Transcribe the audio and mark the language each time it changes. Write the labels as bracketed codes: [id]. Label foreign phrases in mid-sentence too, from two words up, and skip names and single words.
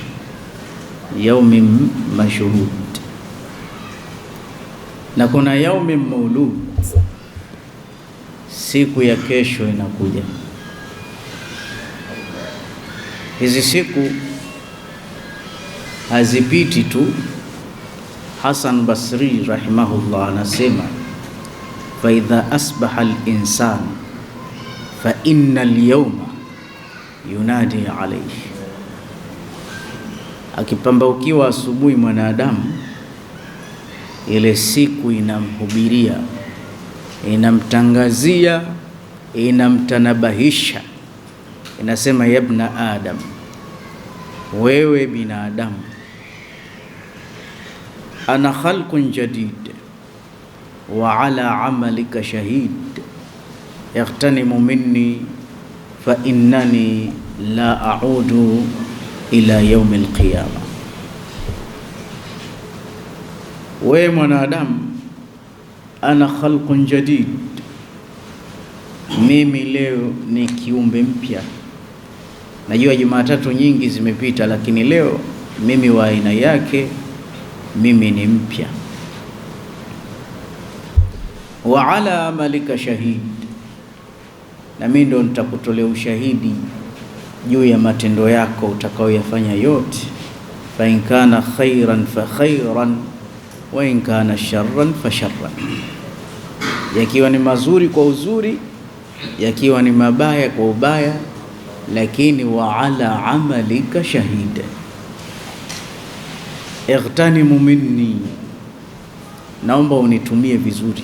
[ar] يوم مشهود, [sw] na kuna [ar] يوم مولود, [sw] siku ya kesho inakuja. Hizi siku hazipiti tu. Hasan Basri rahimahullah anasema, [ar] فإذا أصبح الإنسان فإن اليوم ينادي عليه, [sw] akipambaukiwa asubuhi mwanadamu, ile siku inamhubiria, inamtangazia, inamtanabahisha, inasema [ar] يا ابن آدم, [sw] wewe binadamu, [ar] أنا خلق جديد وعلى عملك شهيد يغتنم مني فإنني لا أعود إلى يوم القيامة. [sw] We mwanadamu, [ar] أنا خلق جديد, [sw] mimi leo ni kiumbe mpya. Najua Jumatatu nyingi zimepita, lakini leo mimi wa aina yake, mimi ni mpya. [ar] وعلى عملك شهيد, [sw] na mimi ndo nitakutolea ushahidi juu ya matendo yako utakayoyafanya yote. [ar] فإن كان خيرا فخيرا وإن كان شرا فشرا, [sw] yakiwa ni mazuri kwa uzuri, yakiwa ni mabaya kwa ubaya, lakini [ar] وعلى عملك شاهدة. اغتنم مني, [sw] naomba unitumie vizuri.